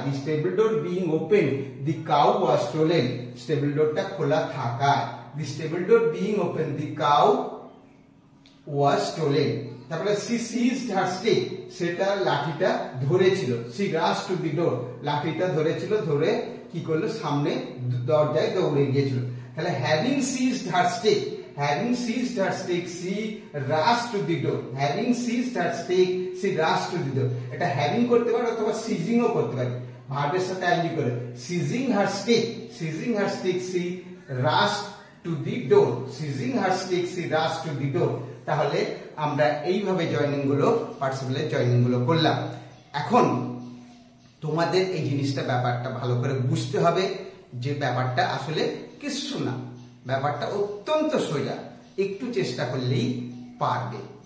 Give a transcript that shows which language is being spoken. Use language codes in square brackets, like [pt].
[en] the stable door being open, the cow was stolen, [bn] stable ডোরটা খোলা থাকায়। [en] The stable door being open, the cow was stolen. [bn] তারপরে [en] she seized her stick, [bn] সেটা লাঠিটা ধরেছিল। [en] she rush to the door, [bn] লাঠিটা ধরেছিল, ধরে কি করলো? সামনে দরজায় দৌড়ে গিয়েছিল। তাহলে [en] Having seized her stick, having seized her stick, she rushed to the door. Having seized her stick, she rushed to the door. [bn] এটা having করতে পারে অথবা seizing ও করতে পারে, ভার্বের সাথে আইএনজি করে। [en] seizing her stick, she rushed to the door. seizing her stick, she rushed to the door. [bn] তাহলে আমরা এইভাবে জয়েনিং গুলো, পার্টিসিপলের জয়েনিং গুলো করলাম। এখন তোমাদের এই জিনিসটা, ব্যাপারটা ভালো করে বুঝতে হবে যে ব্যাপারটা আসলে কিছু না, ব্যাপারটা অত্যন্ত সোজা, একটু চেষ্টা করলেই পারবে।